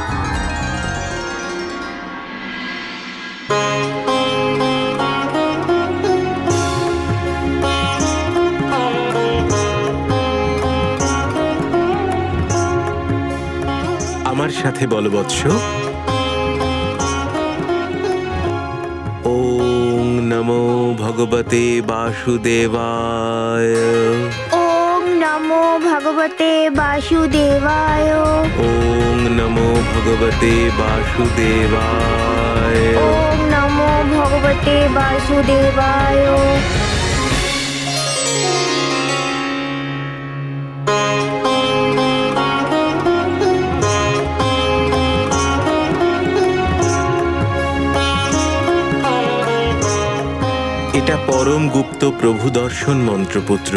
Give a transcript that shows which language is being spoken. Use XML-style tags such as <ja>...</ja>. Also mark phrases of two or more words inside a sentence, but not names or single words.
<bn>আমার সাথে বল বৎস,</bn> <sa>ওং নমো ভগবতে বাসুদেবায়। ওম নমো ভগবতে বাসুদেবায়। ওং নমো ভগবতে বাসুদেবায়। ওম নমো ভগবতে বাসুদেবায়।</sa> <bn>এটা পরম গুপ্ত প্রভু দর্শন মন্ত্রপুত্র।</bn>